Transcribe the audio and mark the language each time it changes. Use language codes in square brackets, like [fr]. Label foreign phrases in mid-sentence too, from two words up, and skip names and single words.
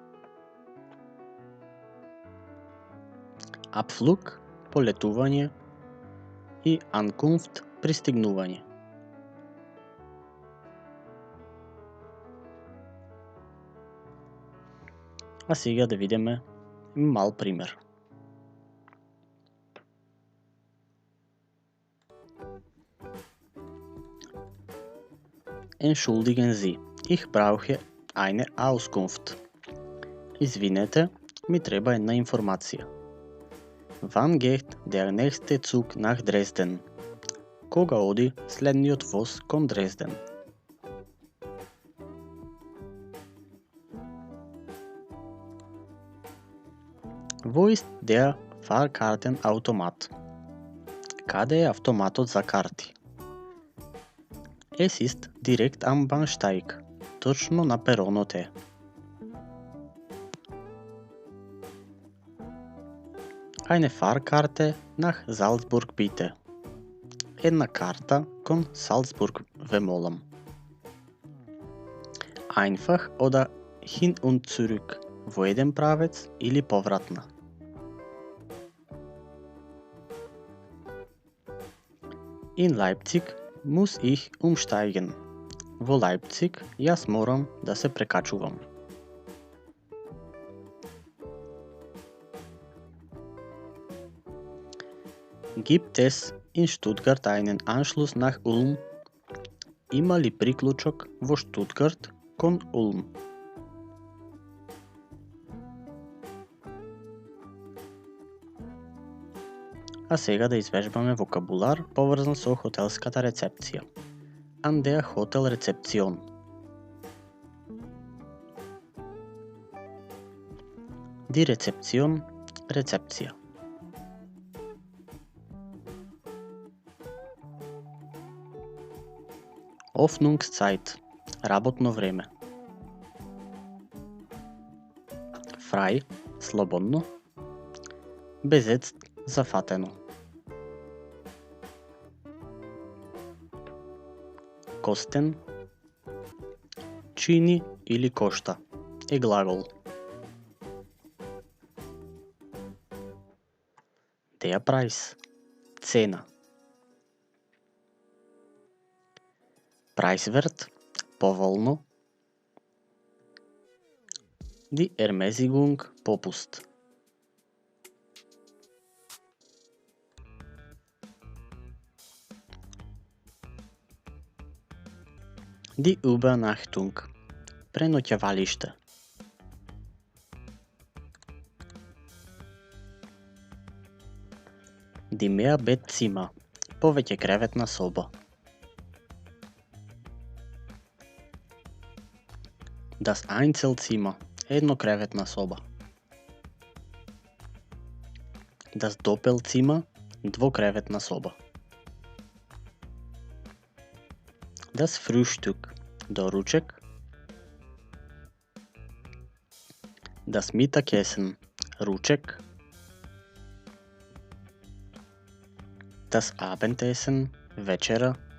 [mk] Abflug, полетување. И Ankunft, пристигнување. А сега да видиме мал пример. [de] Entschuldigen Sie, ich brauche eine Auskunft. [mk] Извинете, ми треба една информација. [de] Wann geht der nächste Zug nach Dresden? [mk] Кога оди следниот воз кон Дрезден? [de] Wo ist der Fahrkartenautomat? [mk] Каде е автоматот за карти? [de] Es ist direkt am Bahnsteig. [mk] Точно на перонот е. [de] Eine Fahrkarte nach Salzburg bitte. [mk] Една карта кон Салцбург ве молам. [de] Einfach oder hin und zurück, [mk] во еден правец или повратно. [de] In Leipzig muss ich umsteigen. [mk] Во Leipzig јас морам да се прекачувам. [de] Gibt es in Stuttgart einen Anschluss nach Ulm? [mk] Има ли приклучок во Штутгарт кон Улм? А сега да извежбаме вокабулар поврзан со хотелската рецепција. [de] An der Hotelrezeption. Die Rezeption, [mk] рецепција. Öffnungszeit, работно време. Frei, слободно. Besetzt, зафатено. Kosten, чини или кошта, е глагол. [de] Der Preis, цена. [mk] Preiswert, поволно. [de] Die Ermäßigung, попуст. Die Übernachtung, преноќавалиште. Die Mehrbettzimmer, [mk] повеќе креветна соба. [de] Das Einzelzimmer, [mk] еднокреветна соба. [de] Das Doppelzimmer, [mk] двокреветна соба. [de] Das Frühstück, доручек. Das Mittagessen, ручек. Das Abendessen, вечера.